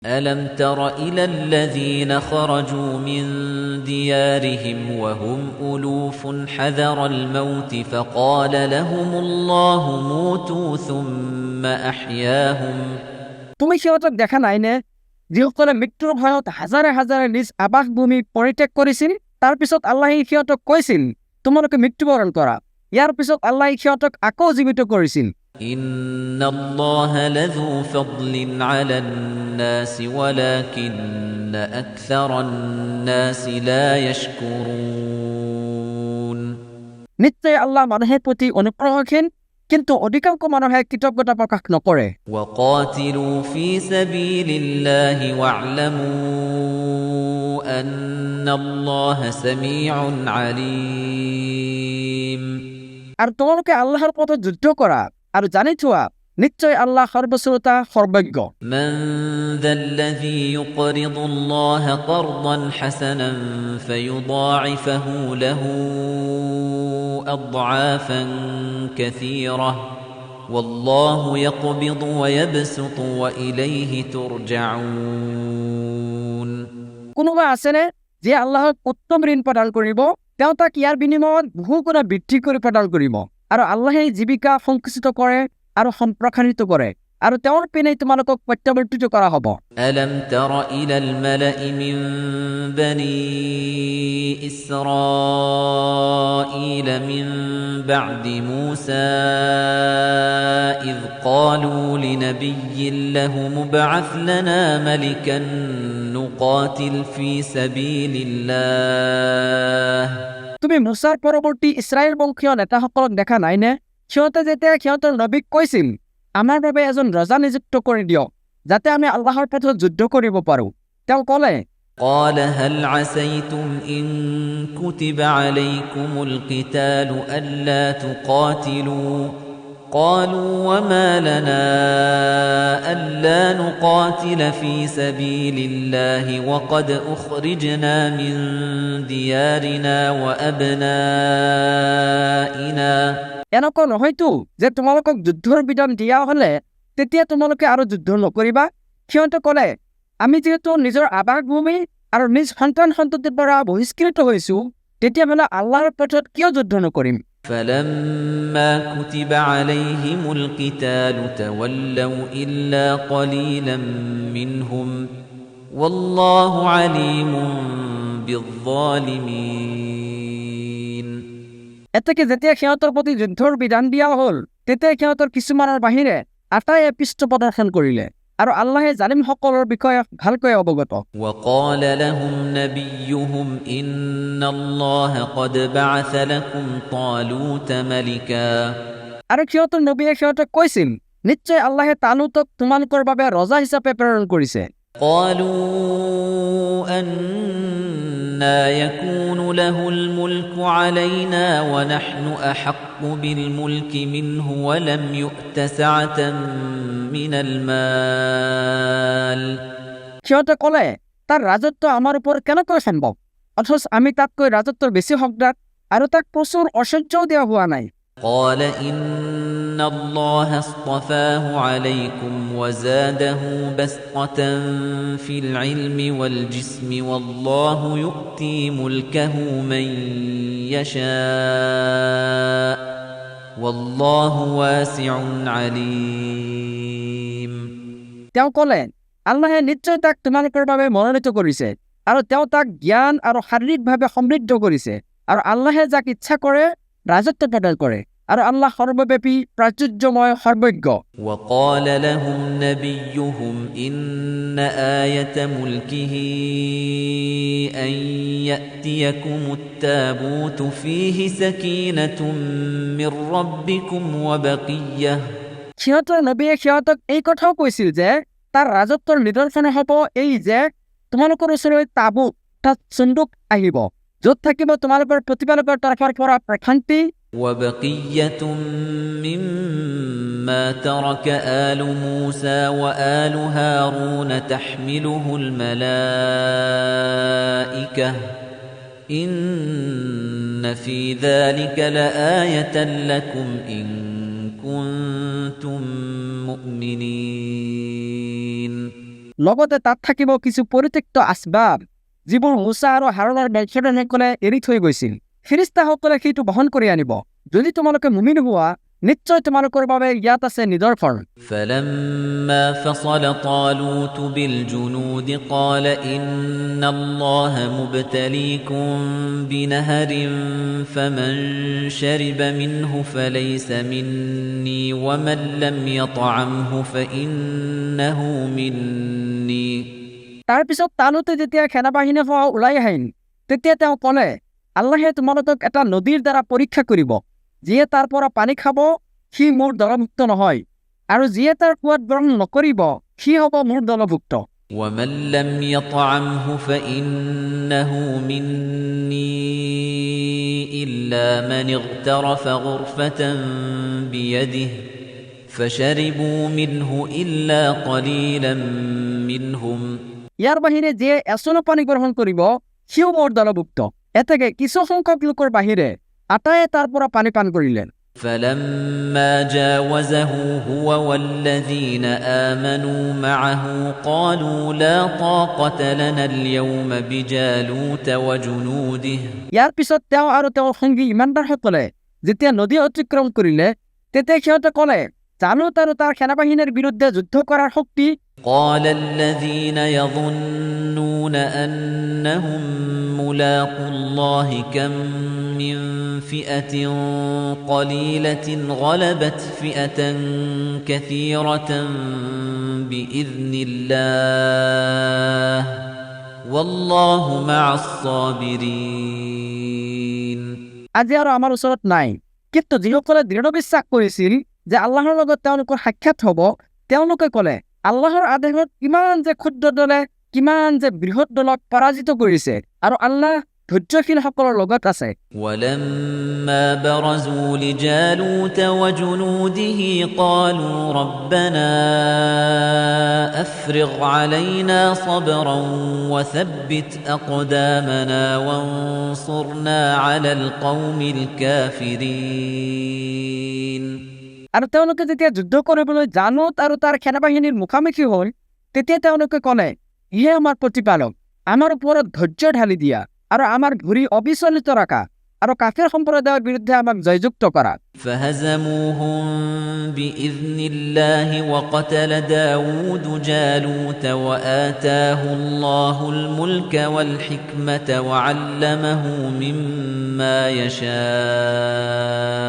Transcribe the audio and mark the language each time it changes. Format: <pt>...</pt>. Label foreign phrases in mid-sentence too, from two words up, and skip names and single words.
<ar>ألم تر إلى الذين خرجوا من ديارهم وهم ألوف حذر الموت فقال لهم الله موتوا ثم أحياهم</ar> <as>তুমি সিহঁতক দেখা নাইনে যিসকলে মৃত্যুৰ ভয়ত হাজাৰে হাজাৰে নিজ আবাসভূমি পৰিত্যাগ কৰিছিল তাৰ পিছত আল্লাহে সিহঁতক কৈছিল তোমালোকে মৃত্যুবৰণ কৰা ইয়াৰ পিছত আল্লাহে সিহঁতক আকৌ জীৱিত কৰিছিল</as> <ar>إن الله لذو فضل على الناس ولكن أكثر الناس لا يشكرون</ar> <as>নিশ্চয় আল্লাহ মানুহৰ প্ৰতি অনুগ্ৰহশীল কিন্তু অধিকাংশ মানুহে কৃতজ্ঞতা প্ৰকাশ নকৰে</as> <ar>وقاتلوا في سبيل الله واعلموا أن الله سميع عليم</ar> <as>আৰু তোমালোকে আল্লাহৰ পথত যুদ্ধ কৰা আৰু জানি থোৱা নিশ্চয় আল্লাহ সৰ্বশ্ৰোতা সৰ্বজ্ঞ</as> <ar>من ذا الذي يقرض الله قرضا حسنا فيضاعفه له أضعافا كثيرة والله يقبض ويبسط وإليه ترجعون</ar> <as>কোনোবা আছেনে যে আল্লাহক উত্তম ঋণ প্ৰদান কৰিব তেওঁ তাক ইয়াৰ বিনিময়ত বহু গুণা বৃদ্ধি কৰি প্ৰদান কৰিব আৰু আল্লাহে জীৱিকা সংকুচিত কৰে আৰু সম্প্ৰসাৰিত কৰে আৰু তেওঁৰ পিনে তোমালোকক প্ৰত্যাৱৰ্তিত কৰা হ'ব</as> <ar>ألم تر إلى الملأ من بني إسرائيل من بعد موسى إذ قالوا لنبي له ابعث لنا ملكا نقاتل في سبيل الله</ar> <as>তুমি মুছাৰ পৰৱৰ্তী ইছৰাইল বংশীয় নেতাসকলক দেখা নাইনে সিহঁতে যেতিয়া সিহঁতৰ নবীক কৈছিল আমাৰ বাবে এজন ৰজা নিযুক্ত কৰি দিয়ক যাতে আমি আল্লাহৰ পথত যুদ্ধ কৰিব পাৰোঁ তেওঁ ক'লে</as> <ar>قال هل عسيتم إن كتب عليكم القتال ألا تقاتلوا قالوا وما لنا ألا نقاتل في سبيل الله وقد أخرجنا من ديارنا وأبنائنا</ar> <as>এনেকুৱা নহয়তো যে তোমালোকক যুদ্ধৰ বিধান দিয়া হ'লে তেতিয়া তোমালোকে আৰু যুদ্ধ নকৰিবা সিহঁতে ক'লে আমি যিহেতু নিজৰ আবাসভূমি আৰু নিজ সন্তান সন্ততিৰ পৰা বহিষ্কৃত হৈছো তেতিয়াহ'লে আল্লাহৰ পথত কিয় যুদ্ধ নকৰিম</as> <ar>فلما كتب عليهم القتال تولوا إلا قليلا منهم والله عليم بالظالمين</ar> <as>এতেকে যেতিয়া সিহঁতৰ প্ৰতি যুদ্ধৰ বিধান দিয়া হ'ল তেতিয়া সিহঁতৰ কিছুমানৰ বাহিৰে আটায়ে পৃষ্ঠ প্ৰদৰ্শন কৰিলে আৰু আল্লাহে জালিমসকলৰ বিষয়ে ভালকৈ অৱগত</as> <ar>وقال لهم نبيهم إن الله قد بعث لكم طالوت ملكا</ar> <as>আৰু সিহঁতৰ নবীয়ে সিহঁতক কৈছিল নিশ্চয় আল্লাহে তালুতক তোমালোকৰ বাবে ৰজা হিচাপে প্ৰেৰণ কৰিছে</as> <ar>قالوا أنا يكون له الملك علينا ونحن أحق بالملك منه ولم يؤت سعة من المال</ar> <as>সিহঁতে ক'লে তাৰ ৰাজত্ব আমাৰ ওপৰত কেনেকৈ সম্ভৱ অথচ আমি তাতকৈ ৰাজত্বৰ বেছি হকদাৰ আৰু তাক প্ৰচুৰ ঐশ্বৰ্যও দিয়া হোৱা নাই</as> <ar>قال إن الله اصطفاه عليكم وزاده بسطة في العلم والجسم والله يؤتي ملكه من يشاء والله واسع عليم</ar> <as>তেওঁ ক'লে আল্লাহে নিশ্চয় তাক তোমালোকৰ বাবে মনোনীত কৰিছে আৰু তেওঁ তাক জ্ঞান আৰু শাৰীৰিকভাৱে সমৃদ্ধ কৰিছে আৰু আল্লাহে যাক ইচ্ছা কৰে ৰাজত্ব প্ৰদান কৰে আৰু আল্লাহ সৰ্বব্যাপী প্ৰাচুৰ্যময় সৰ্বজ্ঞ</as> <ar>وقال لهم نبيهم إن آية ملكه أن يأتيكم التابوت فيه سكينة من ربكم وبقية</ar> <as>সিহঁতৰ নবীয়ে সিহঁতক এই কথাও কৈছিল যে তাৰ ৰাজত্বৰ নিদৰ্শন হ'ব এই যে তোমালোকৰ ওচৰলৈ তাবুত অৰ্থাৎ চুন্দুক আহিব য'ত থাকিব তোমালোকৰ প্ৰতিপালকৰ তৰফৰ পৰা প্ৰশান্তি</as> <ar>وبقية مما ترك آل موسى وآل هارون تحمله الملائكة إن في ذلك لآية لكم إن كنتم مؤمنين</ar> <as>লগতে তাত থাকিব কিছু পৰিত্যক্ত আচবাব যিবোৰ মুছা আৰু হাৰুনৰ বংশধৰসকলে এৰি থৈ গৈছিল ফিৰিস্তাসকলে সেইটো বহন কৰি আনিব যদি তোমালোকে মুমিন হোৱা নিশ্চয় তোমালোকৰ বাবে ইয়াত আছে নিদৰ্শন</as> <ar>فلما فصل طالوت بالجنود قال إن الله مبتليكم بنهر فمن شرب منه فليس مني ومن لم يطعمه فإنه مني</ar> <as>তাৰ পিছত তালুতে যেতিয়া সেনাবাহিনী সহ ওলাই আহিল তেতিয়া তেওঁ ক'লে আল্লাহে তোমালোকক এটা নদীৰ দ্বাৰা পৰীক্ষা কৰিব যিয়ে তাৰ পৰা পানী খাব সি মোৰ দলভুক্ত নহয় আৰু যিয়ে তাৰ সোৱাদ গ্ৰহণ নকৰিব সি হ'ব মোৰ দলভুক্ত</as> <ar>ومن لم يطعمه فإنه مني إلا من اغترف غرفة بيده فشربوا منه إلا قليلا منهم</ar> <as>ইয়াৰ বাহিৰে যিয়ে এচনো পানী গ্ৰহণ কৰিব সিও মোৰ দলভুক্ত এতেকে কিছু সংখ্যক লোকৰ বাহিৰে আটায়ে তাৰ পৰা পানী পান কৰিলে</as> <ar>فلما جاوزه هو والذين آمنوا معه قالوا لا طاقة لنا اليوم بجالوت وجنوده</ar> <as>ইয়াৰ পিছত তেওঁ আৰু তেওঁৰ সঙ্গী ইমানদাৰসকলে যেতিয়া নদী অতিক্ৰম কৰিলে তেতিয়া সিহঁতে ক'লে জালুত আৰু তাৰ সেনাবাহিনীৰ বিৰুদ্ধে যুদ্ধ কৰাৰ শক্তি</as> <ar>قال الذين يظنون أنهم ملاقو الله كم من فئة قليلة غلبت فئة كثيرة بإذن الله والله مع الصابرين</ar> <as>আজি আৰু আমাৰ ওচৰত নাই কিন্তু যিসকলে দৃঢ় বিশ্বাস কৰিছিল যে আল্লাহৰ লগত তেওঁলোকৰ সাক্ষাৎ হ'ব তেওঁলোকে ক'লে আল্লাহৰ আদেশত কিমান যে ক্ষুদ্ৰ দলে কিমান যে বৃহৎ দলক পৰাজিত কৰিছে আৰু আল্লাহ ধৈৰ্যশীলসকলৰ লগত আছে</as> <ar>ولما برزوا لجالوت وجنوده قالوا ربنا أفرغ علينا صبرا وثبت أقدامنا وانصرنا على القوم الكافرين</ar> <as>আৰু তেওঁলোকে যেতিয়া যুদ্ধ কৰিবলৈ জানুত আৰু তাৰ সেনাবাহিনীৰ মুখামুখি হ'ল তেতিয়া তেওঁলোকে ক'লে হে আমাৰ প্ৰতিপালক আমাৰ ওপৰত ধৈৰ্য ঢালি দিয়া আৰু আমাৰ ভৰি অবিচলিত ৰাখা আৰু কাফিৰ সম্প্ৰদায়ৰ বিৰুদ্ধে আমাক জয়যুক্ত কৰা</as> <ar>فهزموهم بإذن الله وقتل داود جالوت وآتاه الله الملك والحكمة وعلمه مما يشاء</ar>